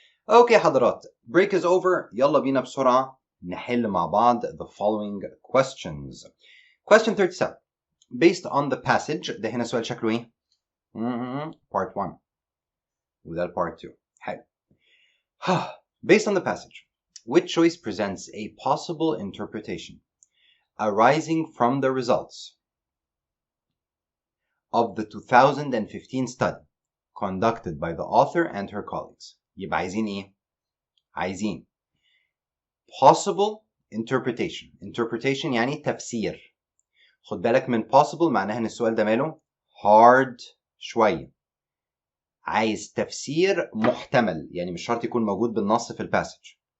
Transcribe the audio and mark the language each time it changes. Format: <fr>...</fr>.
<ar>اوكي حضرات،</ar> <en>break is over.</en> <ar>يلا بينا بسرعة نحل مع بعض</ar> <en>the following questions.</en> <ar>Question 37. Based on the passage، ده هنا سؤال شكله ايه؟ part 1 وده part 2. حلو.</ar> <en>Based on the passage, which choice presents a possible interpretation arising from the results of the 2015 study conducted by the author and her colleagues.</en> <ar>يبقى عايزين ايه؟ عايزين possible interpretation يعني تفسير. خد بالك من possible معناها ان السؤال ده ماله hard شوية. عايز تفسير محتمل، يعني مش شرط يكون موجود بالنص في الباسج.</ar>